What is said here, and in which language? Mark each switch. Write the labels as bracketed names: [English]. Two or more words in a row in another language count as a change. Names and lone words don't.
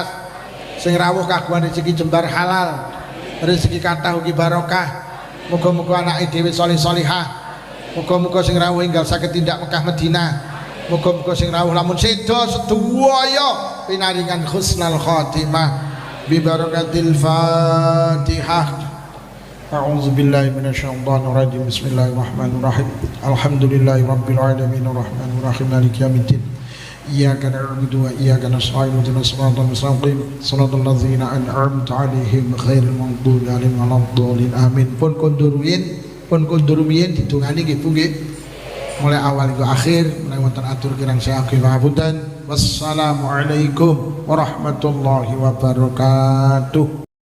[Javanese] Sing rawuh kagungan rezeki jembar halal. Rezeki kathah ugi barokah. Muga-muga anake dhewe salih-salihah. Muga-muga sing rawuh enggal saged tindak Mekah Madinah. Muga-muga sing rawuh lamun sedo sedaya pinaringan [Arabic] حسن الخاتمة. ببركة الفاتحة. أعوذ بالله من الشيطان الرجيم. بسم الله الرحمن الرحيم. الحمد لله رب العالمين الرحمن الرحيم مالك يوم الدين. إياك نعبد وإياك نستعين اهدنا الصراط المستقيم صراط الذين أنعمت عليهم غير المغضوب عليهم ولا الضالين آمين. [Javanese] Pun kondur rumiyin didongani nggih Bu nggih. Mulai awal hingga akhir mulai wonten atur kirang saking pangapunten. [Arabic] والسلام عليكم ورحمة الله وبركاته.